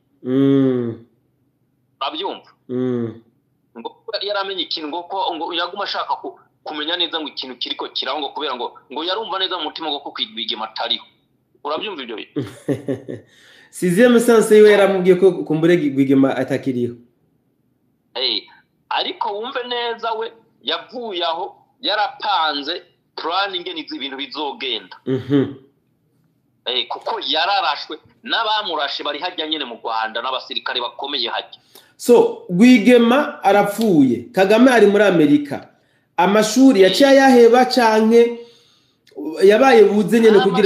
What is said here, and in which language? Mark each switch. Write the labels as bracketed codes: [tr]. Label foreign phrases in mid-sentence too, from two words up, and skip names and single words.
[rn] Babyumva ngo yaramenye ikintu ngo yaguma ashaka kumenya neza ngo ikintu kiriko kiraho ngo kubera ngo yarumva neza mu mutima ngo ko Rwigema atariho. Urabyumva ibyo bintu? [fr] Sixième sens [rn] yiwe yaramubwiye ko kumbure Rwigema atakiriho. Ariko wumve neza we yavuye aho yarapanze plan ingene ibintu bizogenda. Kuko yararashwe n'abamurashe bari hajya nyene mu Rwanda n'abasirikare bakomeye hajya. So Rwigema arapfuye, Kagame ari muri Amerika. Amashuri yaciye yaheba canke yabaye buze nyene kugira